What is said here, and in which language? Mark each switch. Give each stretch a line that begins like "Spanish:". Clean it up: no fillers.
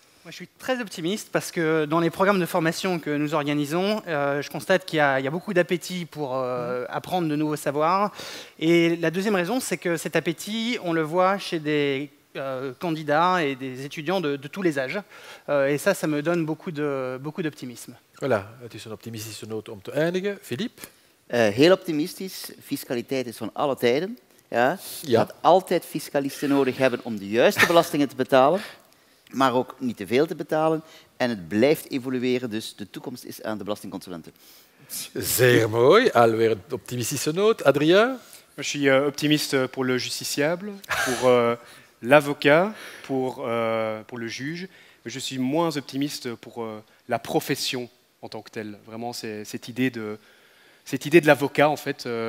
French: Moi, je suis très optimiste parce que dans les programmes de formation que nous organisons, je constate qu'il y a beaucoup d'appétit pour apprendre de nouveaux savoirs. Et la deuxième raison, c'est que cet appétit, on le voit chez des candidats et des étudiants de tous les âges. Et ça me donne beaucoup d'optimisme.
Dutch: Voilà, het is een optimistische noot om te eindigen. Philippe? Heel optimistisch. Fiscaliteit is van alle tijden. Ja. Je gaat altijd fiscalisten nodig hebben om de juiste belastingen te betalen, maar ook niet te veel te betalen. En het blijft evolueren, dus de toekomst is aan de belastingconsulenten. Zeer mooi. Alweer een optimistische noot. Adrien?
French: Je suis optimiste pour le justiciable, pour l'avocat, pour le juge. Mais je suis moins optimiste pour la profession en tant que telle. Vraiment, c'est cette idée de l'avocat, en fait.